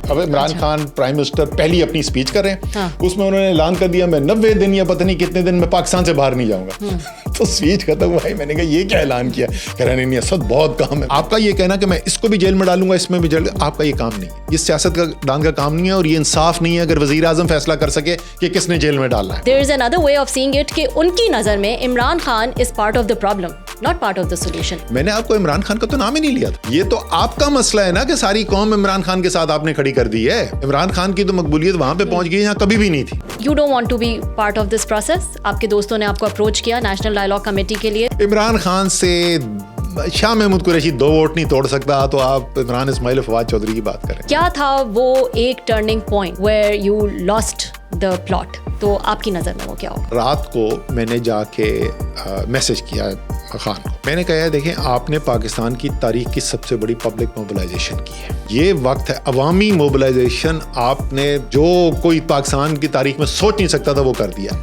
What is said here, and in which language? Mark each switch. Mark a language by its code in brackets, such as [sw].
[ur] اب Imran Khan prime minister پہلی اپنی اسپیچ کر رہے ہیں, اس میں انہوں نے اعلان کر دیا میں 90 دن یا پتہ نہیں کتنے دن میں پاکستان سے باہر نہیں جاؤں گا. تو اسپیچ ختم ہوا ہے, میں نے کہا یہ کیا اعلان کیا؟ کہہ رہے نہیں اسد بہت کام ہے. آپ کا یہ کہنا کہ میں اس کو بھی جیل میں ڈالوں گا, اس میں بھی جیل, آپ کا یہ کام نہیں ہے, یہ سیاست کا دان کا کام نہیں ہے, اور یہ انصاف نہیں ہے اگر وزیر اعظم فیصلہ کر سکے کہ کس نے جیل میں ڈالنا ہے. [en] There is another way of seeing it [ur] کہ ان کی نظر میں [en] Imran Khan is part of the problem, not part of the solution. [ur] میں نے آپ کو عمران خان کا تو نام ہی نہیں لیا تھا. یہ تو آپ کا مسئلہ ہے نا کہ ساری قوم عمران خان کے ساتھ آپ نے کھڑی کر دی ہے. عمران خان کی تو مقبولیت وہاں پہ پہنچ گئی جہاں کبھی بھی نہیں تھی. [en] You don't want to be part of this process. [ur] آپ کے دوستوں نے آپ کو اپروچ کیا نیشنل ڈائیلاگ کمیٹی کے لیے. عمران خان سے شاہ محمود قریشی 2 ووٹ نہیں توڑ سکتا, تو آپ عمران اسماعیل فواد چودھری کی بات کریں. کیا تھا وہ ایک turning point [en] where you lost the plot؟ [ur] تو آپ کی نظر میں وہ کیا ہوگا؟ رات کو میں نے جا کے میسج کیا خان کو, میں نے کہا دیکھیں آپ نے پاکستان کی تاریخ کی سب سے بڑی پبلک موبلائزیشن کی ہے, یہ وقت ہے عوامی موبلائزیشن, آپ نے جو کوئی پاکستان کی تاریخ میں سوچ نہیں سکتا تھا وہ کر دیا.